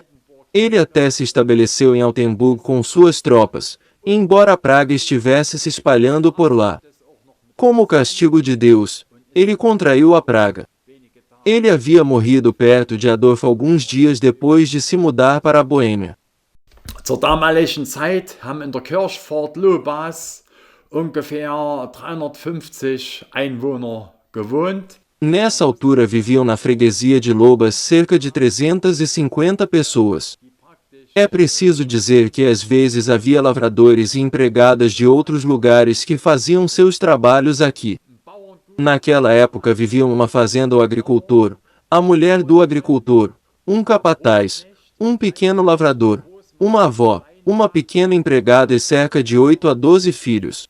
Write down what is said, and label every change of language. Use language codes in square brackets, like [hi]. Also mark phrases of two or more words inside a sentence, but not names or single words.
[pt] Ele até se estabeleceu em Altenburg com suas tropas, embora a praga estivesse se espalhando por lá. Como castigo de Deus, ele contraiu a praga. Ele havia morrido perto de Adolf alguns dias depois de se mudar para a Boêmia. [de] Zur damaligen Zeit haben in der Kirchpfad Lobas ungefähr 350 Einwohner gewohnt. [pt] Nessa altura viviam na freguesia de Lobas cerca de 350 pessoas. É preciso dizer que às vezes havia lavradores e empregadas de outros lugares que faziam seus trabalhos aqui. Naquela época viviam uma fazenda o agricultor, a mulher do agricultor, um capataz, um pequeno lavrador, uma avó, uma pequena empregada e cerca de 8 a 12 filhos.